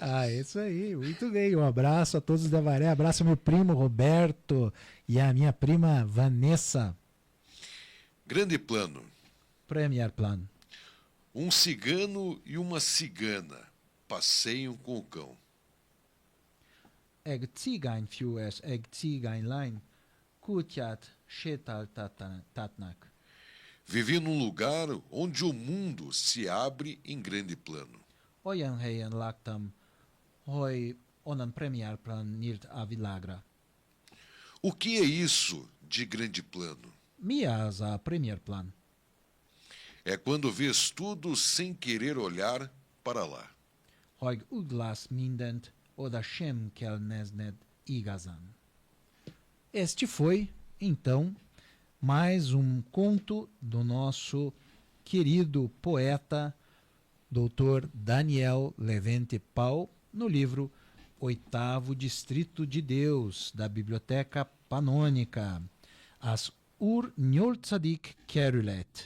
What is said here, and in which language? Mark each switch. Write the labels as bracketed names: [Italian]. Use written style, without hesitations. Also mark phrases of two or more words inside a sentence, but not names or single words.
[Portuguese] Ah, isso aí, muito bem. Um abraço a todos da Avaré, abraço ao meu primo Roberto e a minha prima Vanessa. Grande plano. Premier Plano. Um cigano e uma cigana passeiam com o cão. [Hungarian] Egy cigány fiú és egy cigány lány kutyát sétáltatnak. [Portuguese] Vivi num lugar onde o mundo se abre em grande plano. [Hungarian] Olyan helyen laktam, hogy onnan premiérplan nyílt a világra. [Portuguese] O que é isso de grande plano? [Hungarian] Mi az a premiérplan? [Portuguese] É quando vês tudo sem querer olhar para lá. [Hungarian] Hogy úgy látsz mindent, oda sem kell nézned igazán. [Portuguese] Este foi, então, mais um conto do nosso querido poeta, Dr. Daniel Levente Pau, no livro Oitavo Distrito de Deus, da Biblioteca Panônica, As Ur Nyolcadik Kerület.